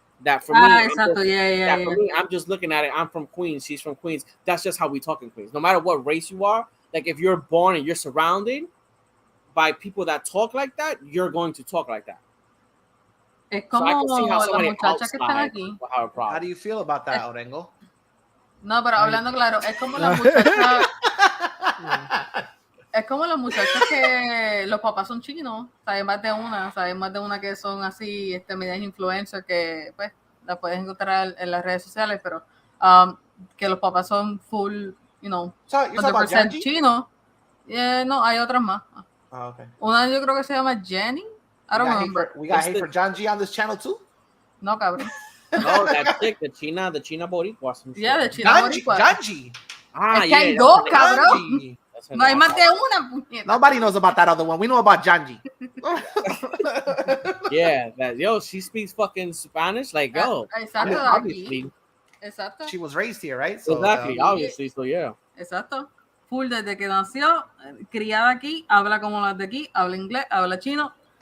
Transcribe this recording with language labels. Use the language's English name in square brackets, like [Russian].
[English] That for me, for me, I'm just looking at it. I'm from Queens. She's from Queens. That's just how we talk in Queens. No matter what race you are, like if you're born and you're surrounded by people that talk like that, you're going to talk like that. [Spanish] Es como [English] so I can see how somebody outside will have a problem. How do you feel about that, Orengo? [Spanish] No, pero hablando claro, es como la muchacha. Es como los muchachos que los papás son chinos, saben más de una que son así, medias influencers que pues las puedes encontrar en las redes sociales, pero que los papás son full, [English] you know, [Spanish] 100% chinos. No, hay otras más. [English] Oh, okay. [Spanish] Una yo creo que se llama Jenny. [English] I don't remember. We got hate for Janji on this channel too? [Spanish] No, cabrón. [English] No, that's it. The China Boricua. Yeah, the China Boricua. Janji. [Spanish] Es que hay dos, cabrón. No hay más de una, puñeta. [English] Nobody knows about that other one. We know about Janji. Yo, she speaks fucking Spanish. Like, yo. [Spanish] Exacto. [English] Obviously. [Spanish] Exacto. [English] She was raised here, right? So, exactly. Obviously, so yeah. [Spanish] Exacto. Full desde que nació, criada aquí, habla como las de aquí, habla inglés, habla chino.